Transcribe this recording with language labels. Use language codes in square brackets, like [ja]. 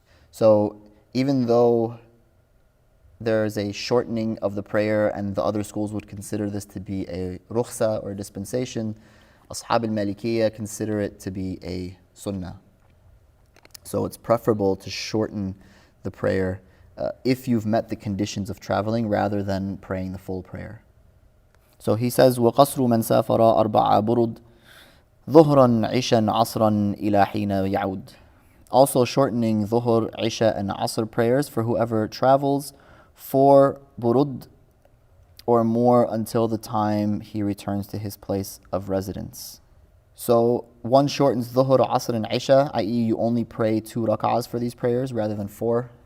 [en] So even though there's a shortening of the prayer and the other schools would consider this to be a rukhsa or a dispensation, Ashab al-Malikiyya consider it to be a sunnah. So it's preferable to shorten the prayer if you've met the conditions of traveling rather than praying the full prayer. So he says, [ar] وَقَصْرُ مَنْ سَافَرَ أَرْبَعَ بُرُدْ ظُهْرًا عِشًا عَصْرًا إِلَى حِينَ يَعُودْ. [en] Also shortening Dhuhr, Isha and Asr prayers for whoever travels 4 burud or more until the time he returns to his place of residence. So one shortens Dhuhr, Asr and Isha, i.e. you only pray 2 rak'ahs for these prayers rather than 4.